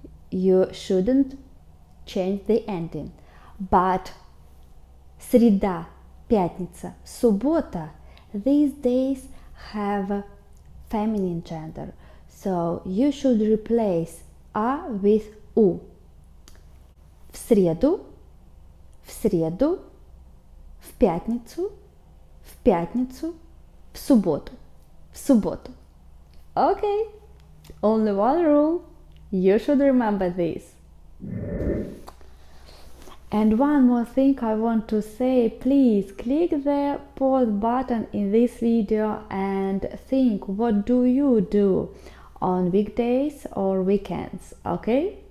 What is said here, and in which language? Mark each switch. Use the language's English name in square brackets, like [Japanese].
[English] You shouldn't change the ending. But [Russian] среда, пятница, суббота, [English] these days have feminine gender. So you should replace A with U. [Russian] В среду, в среду, в пятницу, в субботу, в субботу. [English] Okay, only one rule. You should remember this. And one more thing I want to say, please click the pause button in this video and think what do you do on weekdays or weekends, okay?